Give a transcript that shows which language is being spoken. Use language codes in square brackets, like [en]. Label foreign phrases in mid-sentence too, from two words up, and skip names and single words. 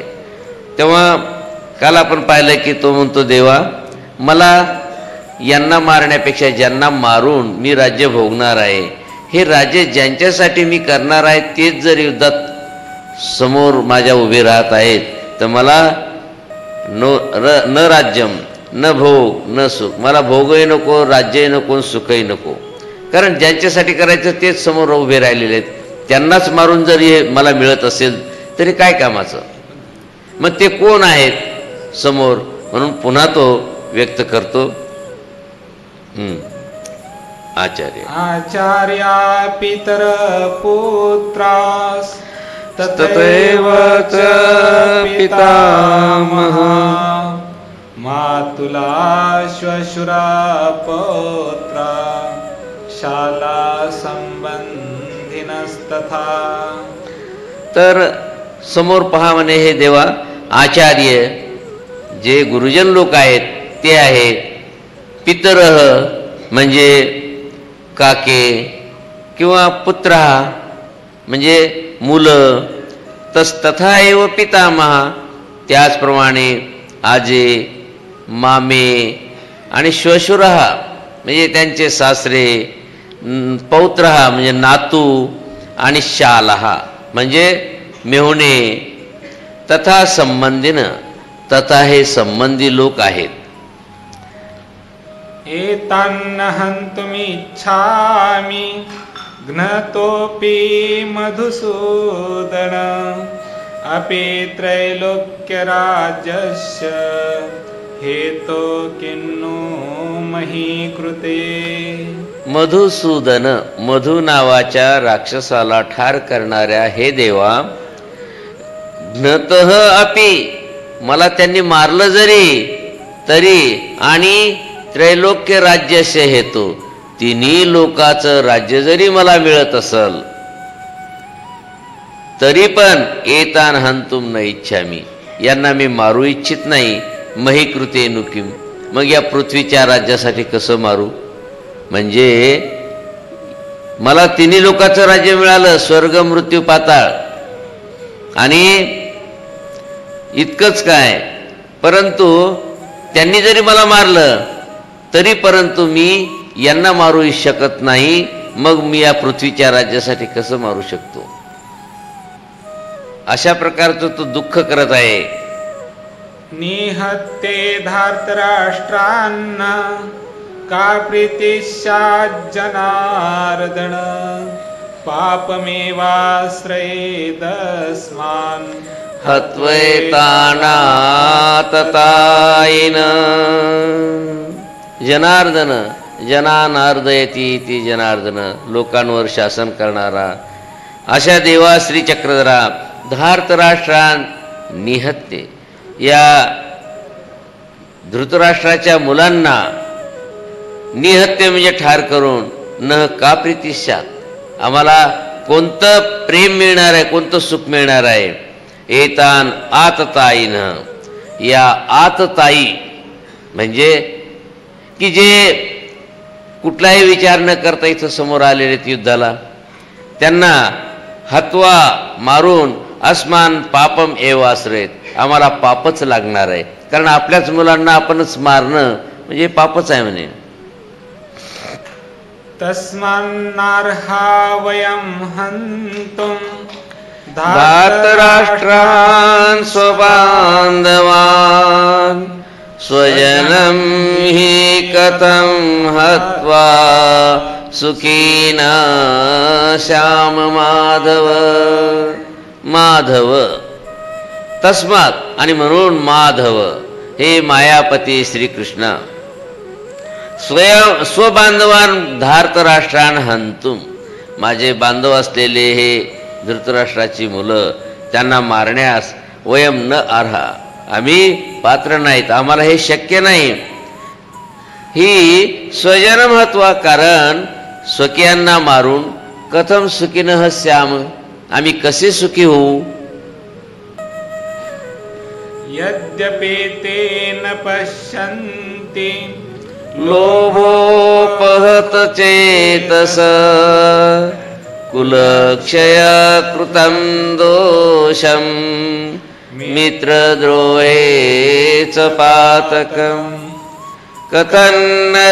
[mr] तेव्हा काल आपण पाहिलं की तो म्हणतो देवा मला यांना मारण्यापेक्षा ज्यांना मारून मी राज्य भोगणार आहे, हे राज्य ज्यांच्यासाठी मी करणार आहे तेच जर युद्धात समोर माझ्या उभे राहत आहेत तर मला [sa] न राज्यम न भोग न सुख, [mr] मला भोगही नको राज्यही नको सुखही नको. कारण ज्यांच्यासाठी करायचं तेच समोर उभे राहिलेले आहेत. त्यांनाच मारून जर हे मला मिळत असेल तरी काय कामाचं. मग ते कोण आहेत समोर, म्हणून पुन्हा तो व्यक्त करतो आचार्य [sa] आचार्या पितर पुत्रास ततैव च पितामहा मातुला श्वशुरा पौत्रा शाला संबंधिनस्तथा. [mr] तर समोर पहा म्हणे हे देवा, आचार्य जे गुरुजन लोक आहेत ते आहेत, पितरह म्हणजे काके किंवा पुत्र म्हणजे मुलं, [sa] तथा एव पितामहा, [mr] त्याचप्रमाणे आजे, मामे आणि श्वशुरः म्हणजे त्यांचे सासरे, पौत्रः म्हणजे नातू आणि शालः म्हणजे मेहुणे, [sa] तथा संबंधीन, [mr] तथा हे संबंधी लोक आहेत. [sa] एतान्न हन्तुमिच्छामि घ्नतोऽपि मधुसूदन अपि त्रैलोक्यराज्यस्य हेतो किन्नु मही कृते. [mr] मधुसूदन, मधु नावाच्या राक्षसाला ठार करणाऱ्या हे देवा, [sa] घ्नतः अपि [mr] मला त्यांनी मारलं जरी तरी, आणि [sa] त्रैलोक्य राज्यस्य हेतू, [mr] तिन्ही लोकाचं राज्य जरी मला मिळत असल तरी पण [sa] एतान हंतुम न इच्छामी, [mr] यांना मी मारू इच्छित नाही. [sa] मही कृते नुकिम, [mr] मग या पृथ्वीच्या राज्यासाठी कसं मारू? म्हणजे मला तिन्ही लोकांचं राज्य मिळालं, स्वर्ग, मृत्यू, पाताळ, आणि इतकंच काय, परंतु त्यांनी जरी मला मारलं तरी परंतु मी यांना मारू शकत नाही. मग मी या पृथ्वीच्या राज्यासाठी कसं मारू शकतो? अशा प्रकारचं तो दुःख करत आहे. [sa] निहत्ते धार्तराष्ट्रान्न का प्रीतिश्चाज्जनार्दन पापमेवाश्रयेदस्मान् हत्वैतानाततायिन. जनार्दन, जनानार्दयती इति जनार्दन, [mr] लोकांवर शासन करणारा अशा देवा श्री चक्रधरा [sa] धार्तराष्ट्रान निहत्ते, [mr] या धृतराष्ट्राच्या मुलांना निहत्ते म्हणजे ठार करून, [sa] न का प्रीतिशात, [mr] आम्हाला कोणतं प्रेम मिळणार आहे, कोणतं सुख मिळणार आहे? [sa] एतान आतताईन, [mr] या आतताई म्हणजे की जे कुठलाही विचार न करता इथं समोर आलेले युद्धाला, त्यांना हत्वा मारून [sa] अस्मान पापम एव आश्रयत, [mr] आम्हाला पापच लागणार आहे, कारण आपल्याच मुलांना आपणच मारणं म्हणजे पापच आहे म्हणे. [sa] तस्मान्नार्हा वयं हन्तुं धार्तराष्ट्रान् स्वबान्धवान् स्वजनं हि कथं हत्वा सुखीन श्याम माधव. माधव तस्मात, [mr] आणि म्हणून माधव हे मायापती श्रीकृष्ण, [sa] स्वबांधवान धार्तराष्ट्रान हंतुम, [mr] माझे बांधव असलेले हे धृतराष्ट्राची मुलं, त्यांना मारण्यास [sa] वयम न अर्हा, [mr] आम्ही पात्र नाहीत, आम्हाला हे शक्य नाही. ही स्वजन महत्व, कारण स्वकीयांना मारून [sa] कथम सुखीनः श्याम, [mr] आम्ही कसे सुखी होऊ? [sa] यद्यपि ते न पश्यन्ति लोभोपहत चेतस कुलक्षय कृतं दोषं मित्रद्रोहे च पातकं कथन्न